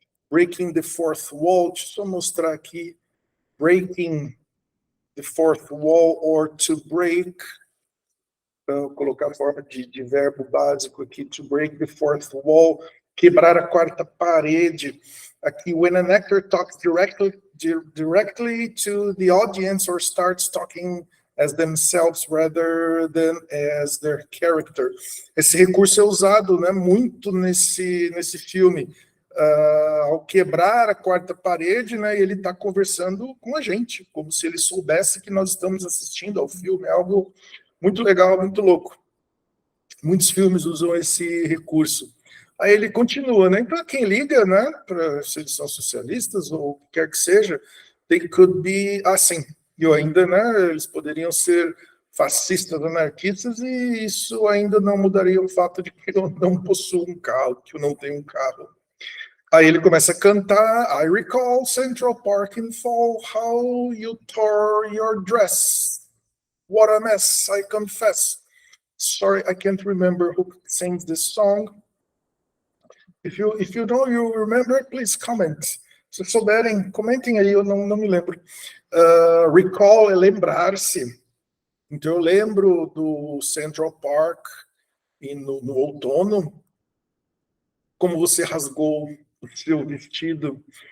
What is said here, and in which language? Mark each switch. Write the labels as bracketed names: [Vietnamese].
[English] breaking the fourth wall. [Portuguese] Deixa eu só mostrar aqui. [English] Breaking the fourth wall or to break. [Portuguese] Vou colocar a forma de verbo básico aqui. [English] To break the fourth wall. [Portuguese] Quebrar a quarta parede. [English] Aqui, when an actor talks directly to the audience or starts talking as themselves rather than as their character. [Portuguese] Esse recurso é usado, né, muito nesse filme. Ao quebrar a quarta parede, né, ele está conversando com a gente, como se ele soubesse que nós estamos assistindo ao filme. É algo muito legal, muito louco. Muitos filmes usam esse recurso. Aí ele continua, né? Então, quem liga, né, para se eles são socialistas ou o que quer que seja, [English] they could be [Portuguese] assim. E ainda, né, eles poderiam ser fascistas, anarquistas, e isso ainda não mudaria o fato de que eu não possuo um carro, que eu não tenho um carro. Aí ele começa a cantar, [English] I recall Central Park in fall, how you tore your dress. What a mess, I confess. Sorry, I can't remember who sings this song. If you know, you remember, please comment. [Portuguese] Se souberem, comentem aí, eu não me lembro. Recall é lembrar-se. Então eu lembro do Central Park no outono, como você rasgou o seu vestido.